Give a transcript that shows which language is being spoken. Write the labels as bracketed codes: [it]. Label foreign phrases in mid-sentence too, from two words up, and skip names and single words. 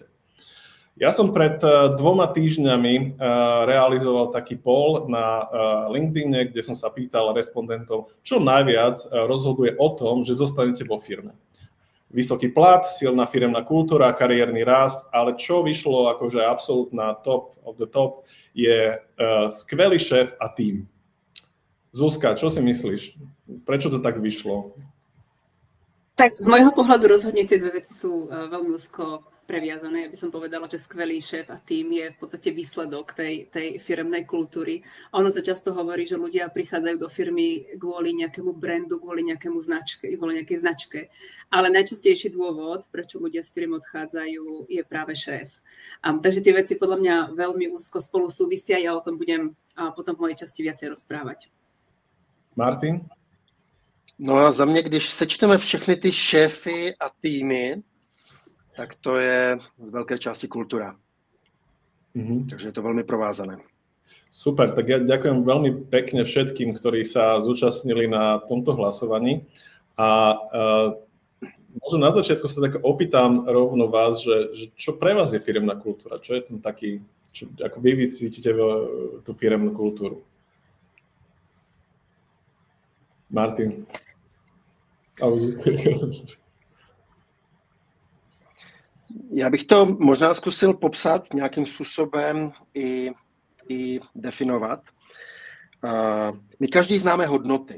[sk] Ja som pred 2 týždňami realizoval taký poll na LinkedIne, kde som sa pýtal respondentov, čo najviac rozhoduje o tom, že zostanete vo firme. Vysoký plat, silná firemná kultúra, kariérny rast, ale čo vyšlo akože absolútna [en] top of the top [sk] je skvelý šéf a tím. Zuzka, čo si myslíš? Prečo to tak vyšlo? Tak z môjho pohľadu rozhodne tie dve veci sú veľmi úzko previazané. Ja by som povedala, že skvelý šéf a tím je v podstate výsledok tej firemnej kultúry. A ono sa často hovorí, že ľudia prichádzajú do firmy kvôli nejakému brandu, kvôli nejakej značke. Ale najčastejší dôvod, prečo ľudia z firmy odchádzajú, je práve šéf. Takže tie veci podľa mňa veľmi úzko spolu súvisia. Ja o tom budem potom v mojej časti viacej rozprávať. Martin? [cs] No a za mě, když sečteme všechny ty šéfy a týmy, tak to je [sk] z veľkej časti kultúra. [cs] Takže je to veľmi provázané. [sk] Super, tak ja ďakujem veľmi pekne všetkým, ktorí sa zúčastnili na tomto hlasovaní. A možno na začiatku sa tak opýtam rovno vás, že čo pre vás je firemná kultúra? Čo je tam taký, ako vy cítite tú firemnú kultúru? Martin. [cs] Já bych to možná zkusil popsat nějakým způsobem i definovat. My každý známe hodnoty.